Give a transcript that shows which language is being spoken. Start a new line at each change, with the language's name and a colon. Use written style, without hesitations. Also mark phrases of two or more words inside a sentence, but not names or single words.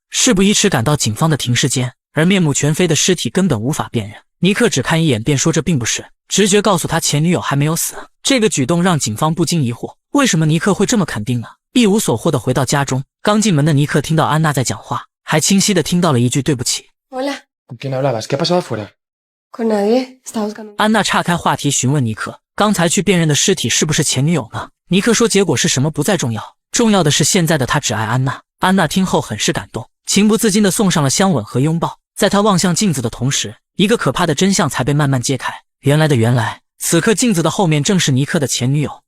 Chinese: 事不宜迟，赶到警方的停尸间，而面目全非的尸体根本无法辨认。尼克只看一眼便说这并不是，直觉告诉他前女友还没有死。这个举动让警方不禁疑惑，为什么尼克会这么肯定呢？一无所获地回到家中，刚进门的尼克听到安娜在讲话，还清晰地听到了一句对不起。
Spanish: Hola. ¿Con quién hablabas? ¿Qué ha pasado afuera? Con nadie. Estaba buscando.
Chinese: 安娜岔开话题询问尼克，刚才去辨认的尸体是不是前女友呢？尼克说结果是什么不再重要，重要的是现在的他只爱安娜。安娜听后很是感动，情不自禁地送上了香吻和拥抱。在他望向镜子的同时，一个可怕的真相才被慢慢揭开。原来，此刻镜子的后面正是尼克的前女友。